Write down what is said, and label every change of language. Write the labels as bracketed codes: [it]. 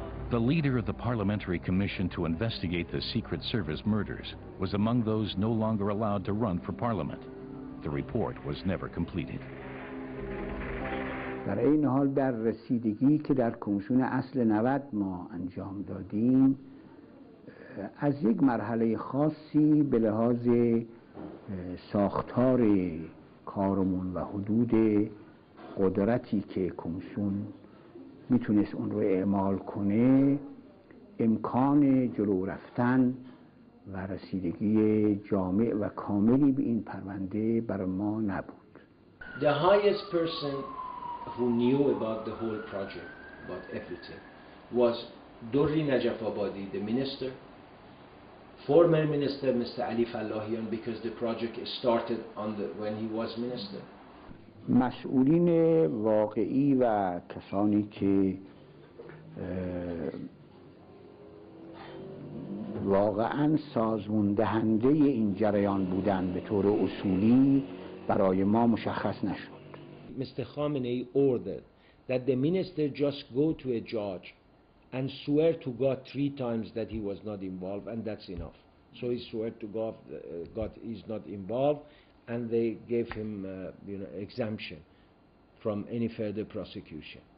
[en] The leader of the Parliamentary Commission to investigate the Secret Service murders was among those no longer allowed to run for Parliament. The report was never completed. [fa] در این حال در رسیدگی که در کمیسیون اصل 90 ما انجام دادیم از یک مرحله خاصی به لحاظ ساختار کارمون و حدود قدرتی که کمیسیون میتونست اون رو اعمال کنه امکان جلو رفتن و رسیدگی جامع و کاملی به این پرونده بر ما نبود. [en] The highest person who knew about the whole project, about everything, was Durri Najafabadi, the minister, former minister Mr. Ali Fallahian, because the project started when he was minister. [fa] مسئولین واقعی و کسانی که واقعاً سازمان دهنده این جریان بودن به طور اصولی برای ما مشخص نشد. [en] Mr. Khamenei ordered that the minister just go to a judge and swear to God 3 times that he was not involved, and that's enough. So he swore to God, God is not involved, and they gave him exemption from any further prosecution.